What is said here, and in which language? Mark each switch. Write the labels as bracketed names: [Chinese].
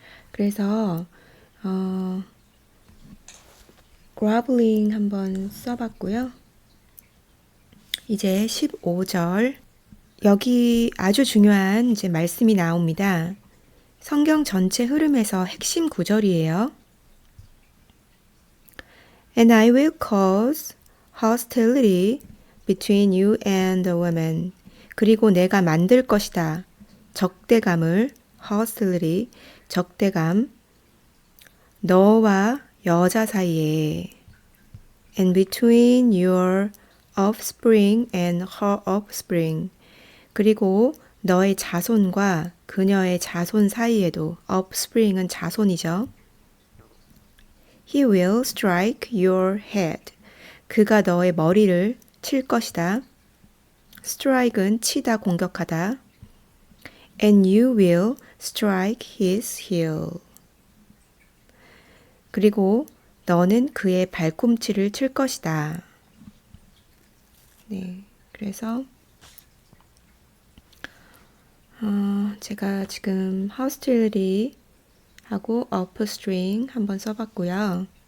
[Korean] 그래서 groveling 한번 써봤고요. 이제 15절 여기 아주 중요한 이제 말씀이 나옵니다. 성경 전체 흐름에서 핵심 구절이에요. [English] And I will cause hostility between you and the woman. [Korean] 그리고 내가 만들 것이다. 적대감을 hostility, 적대감 너와 여자 사이에 [English] and between your offspring and her offspring. [Korean] 그리고 너의 자손과 그녀의 자손 사이에도 offspring은 자손이죠. [English] He will strike your head. [Korean] 그가 너의 머리를 칠 것이다. strike은 치다, 공격하다. [English] And you will strike his heel. [Korean] 그리고 너는 그의 발꿈치를 칠 것이다. 네, 그래서 제가 지금 hostility 하고 upstring 한번 써봤고요.